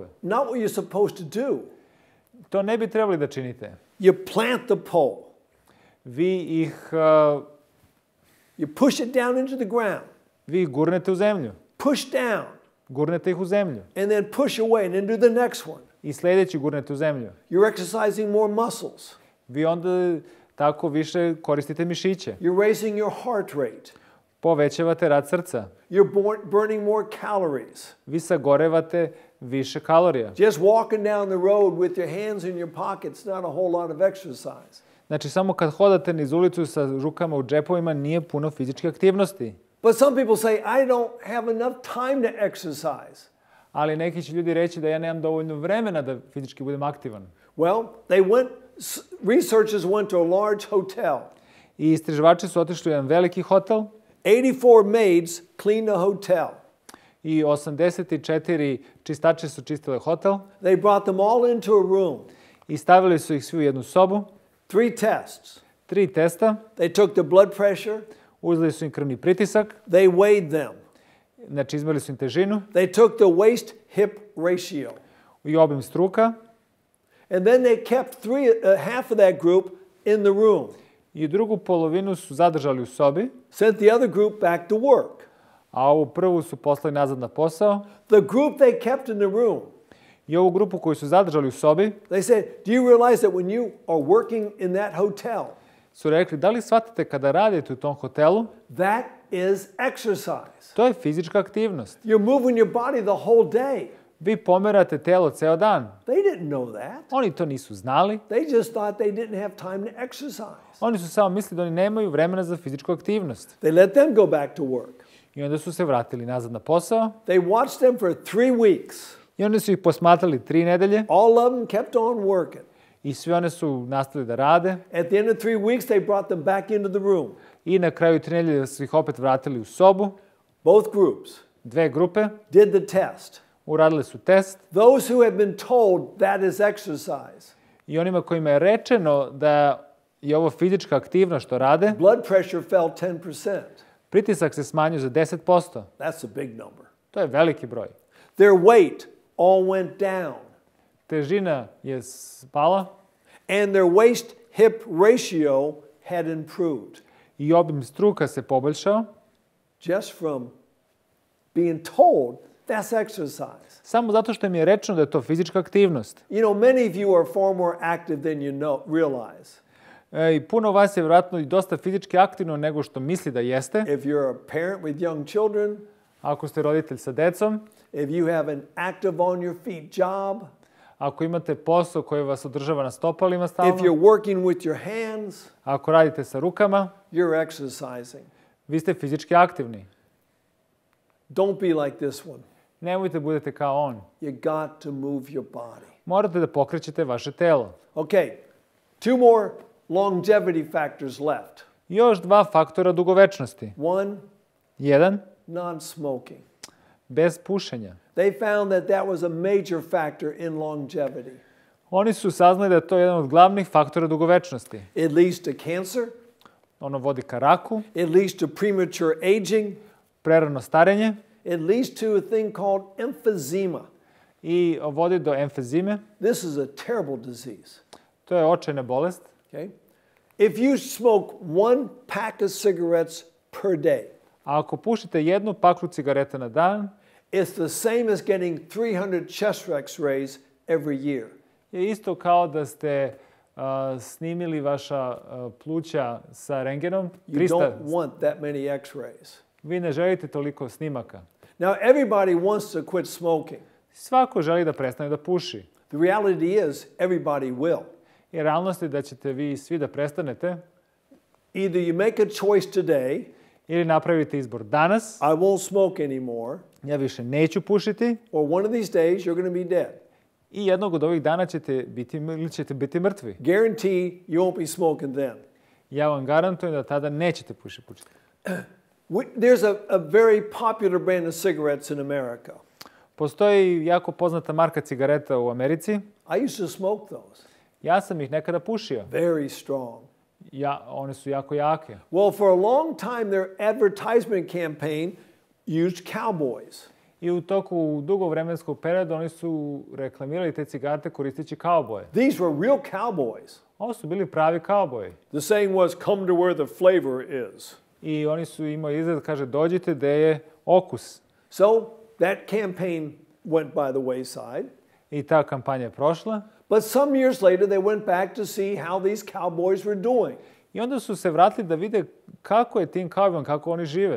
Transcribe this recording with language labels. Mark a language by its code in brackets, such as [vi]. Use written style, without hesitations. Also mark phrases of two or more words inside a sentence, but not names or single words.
[en] Not what you're supposed to do. [sr] To ne bi trebali da činite. [en] You plant the pole. [sr] Vi ih [en] You push it down into the ground. [sr] vi ih gurnete u zemlju. [en] Push down. [sr] Gurnete ih u zemlju. [en] And then push away and then do the next one. [sr] I sljedeći gurnete u zemlju. [en] You're exercising more muscles. [sr] Vi onda tako više koristite mišiće. [en] You're raising your heart rate. [sr] Povećavate rad srca. [en] You're burning more calories. [sr] Vi sagorevate više kalorija. [en] Just walking down the road with your hands in your pockets, not a whole lot of exercise. [sr] Znači, samo kad hodate niz ulicu sa rukama u džepovima nije puno fizičke aktivnosti. [en] But some people say, I don't have enough time to exercise. [sr] Ali neki će ljudi reći da ja nemam dovoljno vremena da fizički budem aktivan. [en] Well, researchers went to a large hotel. [sr] I istraživači su otišli u jedan veliki hotel. [en] 84 maids cleaned the hotel. [sr] I 84 čistače su čistile hotel. [en] They brought them all into a room. [sr] I stavili su ih svi u jednu sobu. [en] 3 tests. [sr] 3 testa. [en] They took the blood pressure. [sr] Uzeli su im krvni pritisak. [en] They weighed them. [sr] Znači, izmjerili su im težinu. [en] They took the waist-hip ratio. [sr] I obim struka. [en] And then they kept half of that group in the room. [sr] I drugu polovinu su zadržali u sobi. [en] Sent the other group back to work. [sr] A ovu prvu su poslali nazad na posao. [en] The group they kept in the room. [sr] I ovu grupu koju su zadržali u sobi. [en] They said, do you realize that when you are working in that hotel, [sr] su rekli, da li shvatate kada radite u tom hotelu? [en] That is exercise. [sr] To je fizička aktivnost. [en] You're moving your body the whole day. [sr] Vi pomerate telo ceo dan. [en] They didn't know that. [sr] Oni to nisu znali. [en] They just thought they didn't have time to exercise. [sr] Oni su samo mislili da oni nemaju vremena za fizičku aktivnost. [en] They let them go back to work. [sr] I onda su se vratili nazad na posao. [en] They watched them for 3 weeks. [sr] I onda su ih posmatrali 3 nedelje. [en] All of them kept on working. [sr] I svi one su nastavili da rade. [en] At the end of 3 weeks, they brought them back into the room. [sr] I na kraju 3 nedelje su ih opet vratili u sobu. [en] Both groups. [sr] 2 grupe. [en] Did the test. [sr] Uradili su test. [en] Those who have been told that is exercise. [sr] I onima kojima je rečeno da je ovo fizička aktivnost što rade. [en] Blood pressure fell 10%. [sr] Pritisak se smanjio za 10%. [en] That's a big number. [sr] To je veliki broj. [en] Their weight all went down. [sr] Težina je spala. [en] And their waist-hip ratio had improved. [sr] I obim struka se poboljšao. [en] Just from being told that's exercise. [sr] Samo zato što mi je rečeno da je to fizička aktivnost. [en] You know, many of you are far more active than you realize. [sr] I puno vas je vjerojatno i dosta fizički aktivno nego što misli da jeste. [en] If you're a parent with young children, [sr] ako ste roditelj sa decom, [en] if you have an active on your feet job, [sr] ako imate posao koji vas održava na stopalima stalno, [en] if you're working with your hands, [sr] ako radite sa rukama, [en] you're exercising. [sr] Vi ste fizički aktivni. [en] Don't be like this one. [sr] Nemojte budete kao on. [en] You got to move your body. [sr] Morate da pokrećete vaše telo. [en] Okay, 2 more longevity factors left. [sr] Još 2 faktora dugovečnosti. [en] 1. Non-smoking. [sr] Bez pušenja. [en] They found that was a major factor in longevity. [sr] Oni su saznali da je to jedan od glavnih faktora dugovečnosti. [en] It leads to cancer. [sr] Ono vodi ka raku. [en] It leads to premature aging. [sr] Prerano starenje. [en] It leads to a thing called emphysema. [sr] I vodi do emfizime. [en] This is a terrible disease. [sr] To je očajna bolest. [en] Okay? If you smoke 1 pack of cigarettes per day, [sr] a ako pušite 1 paklu cigareta na dan, [en] it's the same as getting 300 chest x-rays every year. [sr] Je isto kao da ste snimili vaša pluća sa rengenom. [en] You don't want that many x-rays. [sr] Vi ne želite toliko snimaka. [en] Now everybody wants to quit smoking. [sr] Svako želi da prestane da puši. [en] The reality is everybody will. [sr] I realnost je da ćete vi svi da prestanete. [en] Either you make a choice today, [sr] Ili napravite izbor danas, [en] I won't smoke anymore, [sr] ja više neću pušiti, [en] or one of these days you're going to be dead. [sr] i jednog od ovih dana ćete biti mrtvi. [en] Guarantee you won't be smoking then. [sr] Ja vam garantujem da tada nećete pušiti. [en] There's a very popular brand of cigarettes in America. [sr] Postoji jako poznata marka cigareta u Americi. [en] I used to smoke those. [sr] Ja sam ih nekada pušio. [en] Very strong. [sr] One su jako jake. [en] Well, for a long time, their advertisement campaign used cowboys. [sr] I u toku dugo vremenskog perioda oni su reklamirali te cigarete koristeći kauboje. [en] These were real cowboys. [sr] Ovo su bili pravi kauboji. [en] The saying was, come to where the flavor is. [sr] I oni su imali izgled, kaže, dođite gde je okus. [en] So that campaign went by the wayside. [sr] I ta kampanja je prošla. [en] But some years later, they went back to see how these cowboys were doing. [sr] I onda su se vratili da vide kako je tim kaubojima, kako oni žive.